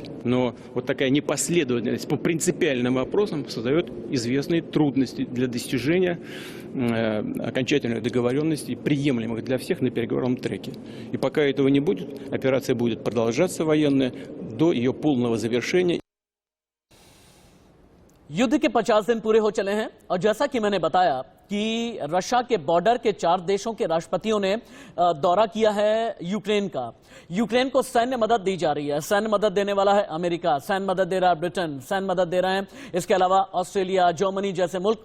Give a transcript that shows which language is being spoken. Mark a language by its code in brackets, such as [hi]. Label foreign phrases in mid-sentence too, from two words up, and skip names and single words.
[ru] Но вот такая непоследовательность по принципиальным вопросам создает известные трудности для достижения окончательной договоренности, приемлемых для всех на переговорном треке. И пока этого не будет, операция будет продолжаться военная до ее полного завершения. [hi] युद्ध के 50 दिन पूरे हो चले हैं और जैसा कि मैंने बताया कि रशिया के बॉर्डर के 4 देशों के राष्ट्रपतियों ने दौरा किया है यूक्रेन का। यूक्रेन को सैन्य मदद दी जा रही है। सैन्य मदद देने वाला है अमेरिका, सैन्य मदद दे रहा है ब्रिटेन, सैन्य मदद दे रहे हैं इसके अलावा ऑस्ट्रेलिया, जर्मनी जैसे मुल्क।